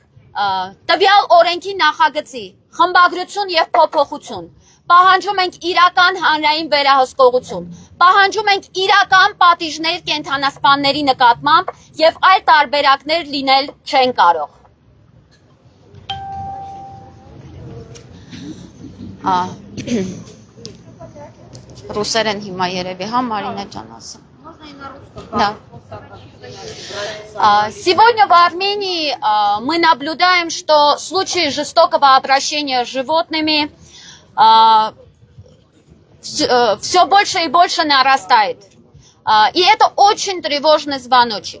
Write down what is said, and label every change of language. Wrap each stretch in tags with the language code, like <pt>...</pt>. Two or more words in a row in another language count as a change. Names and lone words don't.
<hy>տվյալ օրենքի նախագծի խմբագրություն եւ փոփոխություն, պահանջում ենք իրական հանրային վերահսկողություն, պահանջում ենք իրական պատիժներ կենդանասպանների նկատմամբ եւ այլ տարբերակներ լինել չեն կարող։ Ռուսերեն հիմա երևի, հա Մարինա ջան ասեմ։ Да.</hy> <ru>Сегодня в Армении мы наблюдаем, что случаи жестокого обращения с животными все больше и больше нарастает. И это очень тревожный звоночек.</ru>